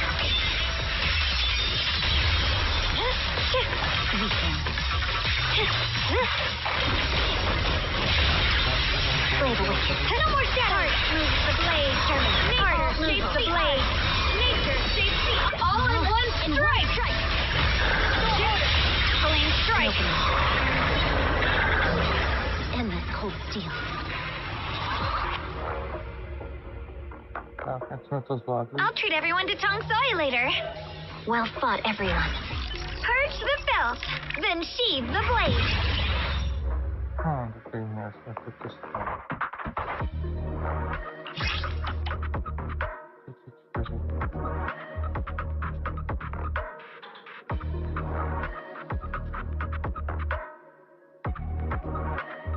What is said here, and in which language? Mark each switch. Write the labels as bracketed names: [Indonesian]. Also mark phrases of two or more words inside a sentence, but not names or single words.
[English] Blade away. No more shadow. Heart moves the blade. Harder shapes the blade. Nature shapes the all in one strike. Flame strike. Endless cold steel. [Czech] Tak, jak jsme to zvládli? [English] I'll treat everyone to Tong Soy later. Well fought, everyone. Purge the felt, then sheathe the blade. [Czech] Dobrý, já jsem to testoval. 34.